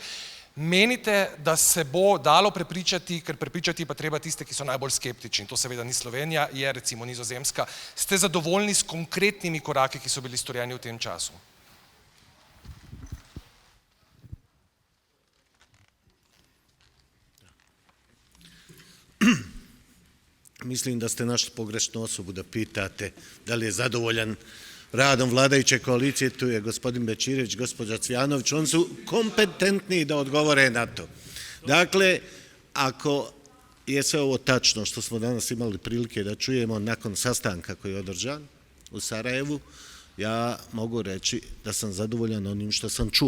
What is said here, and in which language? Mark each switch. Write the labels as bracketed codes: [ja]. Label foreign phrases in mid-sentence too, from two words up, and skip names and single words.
[sl] Menite, da se bo dalo prepričati, ker prepričati pa treba tiste, ki so najbolj skeptični, to seveda ni Slovenija, je recimo Nizozemska. Ste zadovoljni s konkretnimi koraki, ki so bili storjeni v tem času? [bs] Mislim da ste našli pogrešnu osobu da pitate da li je zadovoljan radom vladajuće koalicije, tu je gospodin Bećirević, gospođa Cvjanović, oni su kompetentni da odgovore na to. Dakle, ako je sve ovo tačno što smo danas imali prilike da čujemo nakon sastanka koji je održan u Sarajevu, ja mogu reći da sam zadovoljan onim što sam čuo.